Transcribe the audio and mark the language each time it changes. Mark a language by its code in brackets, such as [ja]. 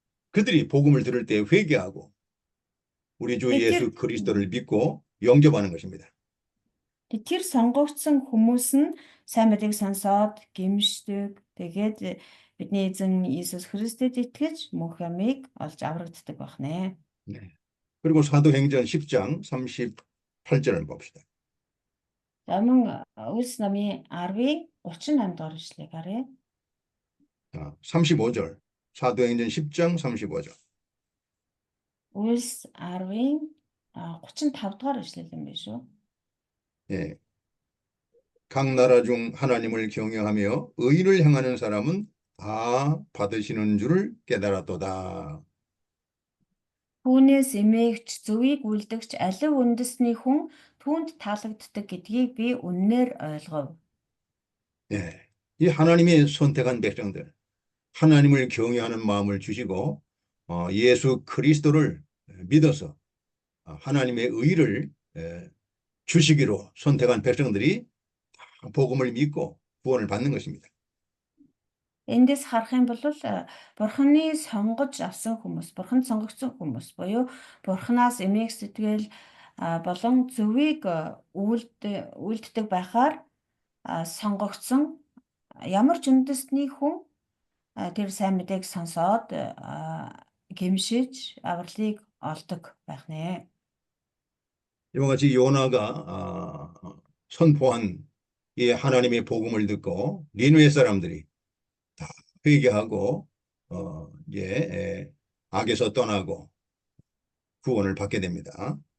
[ko] 그들이 복음을 들을 때 회개하고 우리 주 예수 그리스도를 믿고 영접하는 것입니다. [mn] Тэр сонгогдсон хүмүүс нь сайн мэдээг сонсоод гимшдэг. Тэгээд бидний эзэн Иесус Христэд итгэж мөнх амийг олж аврагддаг байна. [ko] 네. 그리고 사도행전 10장 38절을 봅시다. [mn] Мөн Үлс намын 10-ийн 38 дугаар эшлэгийг харъя. [ko] 35절. 사도행전 10장 35절. [mn] Үлс 10-ийн 35 дугаар эшлэл юм биш үү? [ko] 예. 각 나라 중 하나님을 경외하며 의를 행하는 사람은 다 받으시는 줄을 깨달았도다. [mn] Түүнээс эмээгч зөвийг үлдэгч алив үндэсний хүн түүнд таалагддаг гэдгийг би үннээр ойлгов. [ko] 예. 이 하나님의 선택한 백성들, 하나님을 경외하는 마음을 주시고 예수 그리스도를 믿어서 하나님의 의를 주시기로 선택한 백성들이 복음을 믿고 구원을 받는 것입니다. [mn] Эндээс харах юм бол Бурханы сонгож авсан хүмүүс, Бурханд сонгогдсон хүмүүс буюу Бурханаас эмээх сэтгэл болон зөвийг үлддэг байхаар сонгогдсон ямар ч үндэстний хүн тэр сайн мэдээг сонсоод гимшиж авралыг олдог байх нэ. [ko] 이와 같이 요나가 선포한 이 하나님의 복음을 듣고 니느웨 사람들이 다 회개하고 이제 악에서 떠나고 구원을 받게 됩니다.